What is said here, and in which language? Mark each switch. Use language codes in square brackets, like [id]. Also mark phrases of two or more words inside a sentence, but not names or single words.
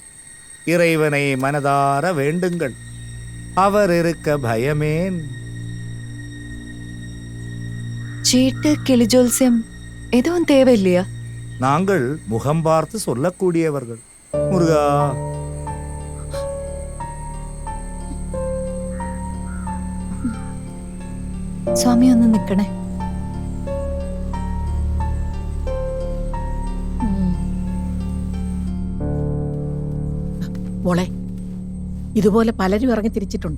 [ta] இறைவனை மனதார வேண்டுங்கள். அவர் இருக்க பயமேன். சீட்டு, கிளிஜோல்சியம் எதுவும் தேவையில்லையா? நாங்கள் முகம் பார்த்து சொல்லக்கூடியவர்கள். முருகா, [ml] സ്വാമി ഒന്ന് നിൽക്കണേ. മോളെ, ഇതുപോലെ പലരും ഇറങ്ങി തിരിച്ചിട്ടുണ്ട്.